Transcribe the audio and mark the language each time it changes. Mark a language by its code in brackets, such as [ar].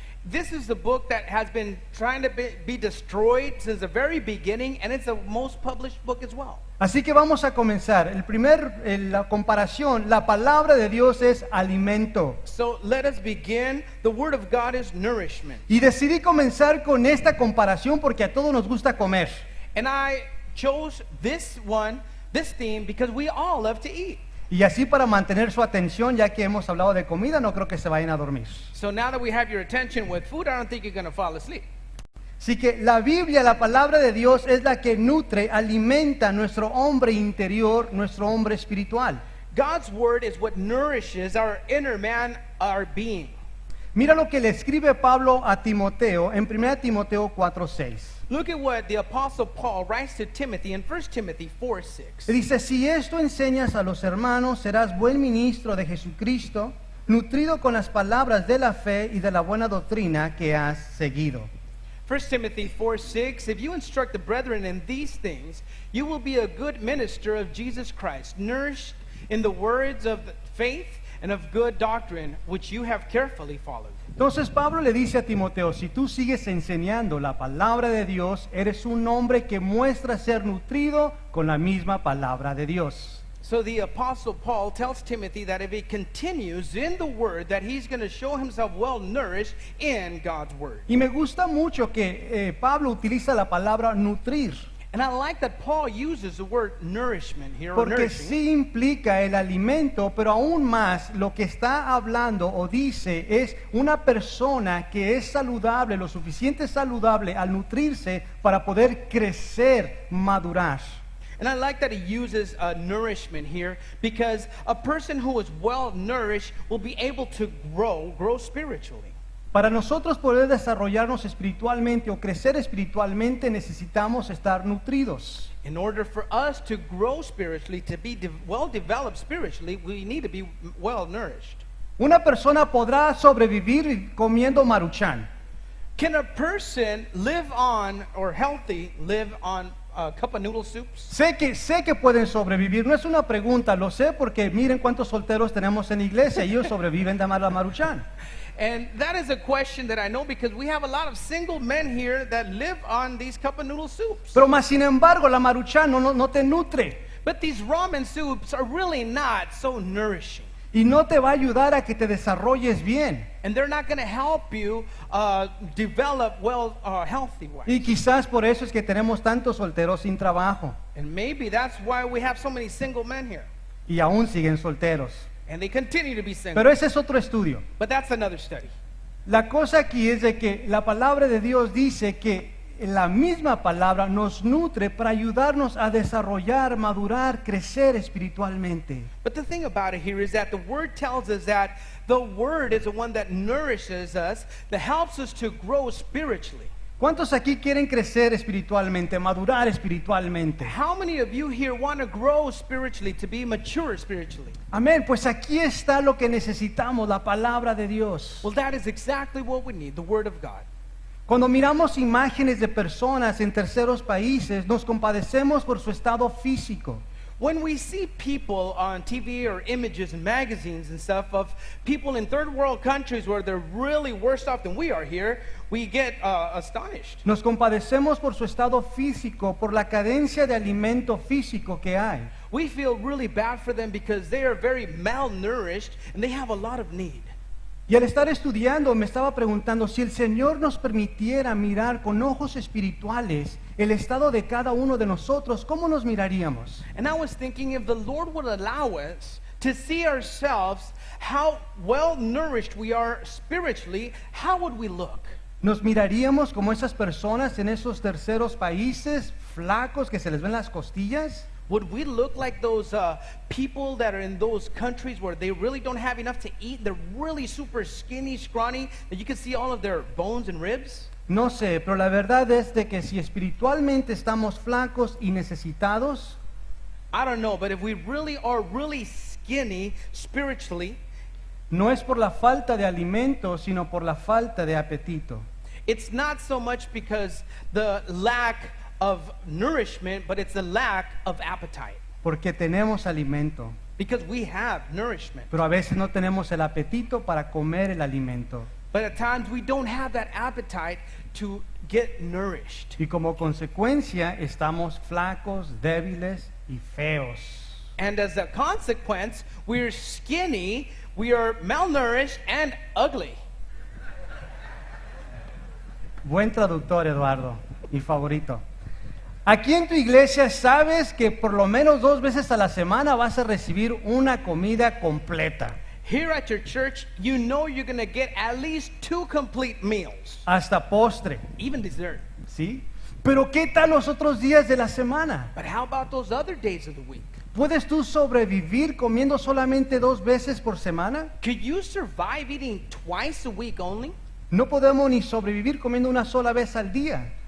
[en] This is the book that has been trying to be destroyed since the very beginning, and it's the most published book as well. [es] Así que vamos a comenzar. La comparación, la palabra de Dios es alimento. [en] So let us begin. The word of God is nourishment. [es] Y decidí comenzar con esta comparación porque a todos nos gusta comer. [en] And I chose this theme because we all love to eat. [es] Y así para mantener su atención, ya que hemos hablado de comida, no creo que se vayan a dormir. [en] So now that we have your attention with food, I don't think you're going to fall asleep. [es] Así que la Biblia, la palabra de Dios, es la que nutre, alimenta nuestro hombre interior, nuestro hombre espiritual. [en] God's word is what nourishes our inner man, our being. [es] Mira lo que le escribe Pablo a Timoteo en 1 Timoteo 4:6. [en] Look at what the Apostle Paul writes to Timothy in 1 Timothy 4:6. [es] Dice, si esto enseñas a los hermanos, serás buen ministro de Jesucristo, nutrido con las palabras de la fe y de la buena doctrina que has seguido. [en] 1 Timothy 4:6, if you instruct the brethren in these things, you will be a good minister of Jesus Christ, nourished in the words of faith and of good doctrine, which you have carefully followed. [es] Entonces Pablo le dice a Timoteo, si tú sigues enseñando la palabra de Dios, eres un hombre que muestra ser nutrido con la misma palabra de Dios. [en] So the Apostle Paul tells Timothy that if he continues in the Word, that he's going to show himself well nourished in God's Word. [es] Y me gusta mucho que Pablo utiliza la palabra nutrir. [en] And I like that Paul uses the word nourishment here, or [es] Porque [en] nourishing. [es] sí implica el alimento, pero aún más lo que está hablando o dice es una persona que es saludable, lo suficiente saludable al nutrirse para poder crecer, madurar. [en] And I like that he uses nourishment here because a person who is well nourished will be able to grow spiritually. [es] Para nosotros poder desarrollarnos espiritualmente o crecer espiritualmente necesitamos estar nutridos. [en] In order for us to grow spiritually, to be well developed spiritually, we need to be well nourished. [es] Una persona podrá sobrevivir comiendo maruchan. [en] Can a person live on, or healthy, live on a cup of noodle soups? [es] Sé que pueden sobrevivir, no es una pregunta, lo sé porque miren cuántos solteros tenemos en la iglesia y ellos sobreviven de la maruchan. [en] And that is a question that I know because we have a lot of single men here that live on these cup of noodle soups. [es] Pero más sin embargo la maruchan no te nutre [en] But these ramen soups are really not so nourishing. [es] y no te va a ayudar a que te desarrolles bien. [en] And they're not going to help you develop well, healthy wise. [es] Y quizás por eso es que tenemos tantos solteros sin trabajo [en] And maybe that's why we have so many single men here. [es] y aún siguen solteros. [en] And they continue to be single. [es] Pero ese es otro estudio. [en] But that's another study. [es] La cosa aquí es de que la palabra de Dios dice que la misma palabra nos nutre para ayudarnos a desarrollar, madurar, crecer espiritualmente. [en] But the thing about it here is that the Word tells us that the Word is the one that nourishes us, that helps us to grow spiritually. [es] ¿Cuántos aquí quieren crecer espiritualmente, madurar espiritualmente? [en] How many of you here want to grow spiritually, to be mature spiritually? [es] Amén, pues aquí está lo que necesitamos, la palabra de Dios. [en] Well, that is exactly what we need, the Word of God. [es] Cuando miramos imágenes de personas en terceros países, nos compadecemos por su estado físico. [en] When we see people on TV or images and magazines and stuff of people in third world countries where they're really worse off than we are here, we get astonished. [es] Nos compadecemos por su estado físico, por la carencia de alimento físico que hay. [en] We feel really bad for them because they are very malnourished and they have a lot of need. [es] Y al estar estudiando me estaba preguntando si el Señor nos permitiera mirar con ojos espirituales el estado de cada uno de nosotros, ¿cómo nos miraríamos? [en] And I was thinking if the Lord would allow us to see ourselves how well nourished we are spiritually, how would we look? [es] ¿Nos miraríamos como esas personas en esos terceros países, flacos que se les ven las costillas? [en] Would we look like those people that are in those countries where they really don't have enough to eat? They're really super skinny, scrawny, that you can see all of their bones and ribs? [es] No sé, pero la verdad es de que si espiritualmente estamos flacos y necesitados, [en] I don't know, but if we really are really skinny spiritually, [es] no es por la falta de alimento, sino por la falta de apetito. [en] it's not so much because the lack of nourishment, but it's the lack of appetite. [es] Porque tenemos alimento, [en] Because we have nourishment. [es] pero a veces no tenemos el apetito para comer el alimento. [en] But at times we don't have that appetite to get nourished. [es] Y como consecuencia estamos flacos, débiles y feos. [en] And as a consequence, we're skinny, we are malnourished, and ugly. [es] Buen traductor, Eduardo, mi favorito. Aquí en tu iglesia sabes que por lo menos 2 veces a la semana vas a recibir una comida completa, [en] Here at your church, you know you're going to get at least 2 complete meals, [es] hasta postre, [en] even dessert. [es] ¿sí? Pero ¿qué tal los otros días de la semana? [en] But how about those other days of the week? [es] ¿Puedes tú sobrevivir comiendo solamente 2 veces por semana? [en] Could you survive eating twice a week only? [es] No podemos ni sobrevivir comiendo una sola vez al día.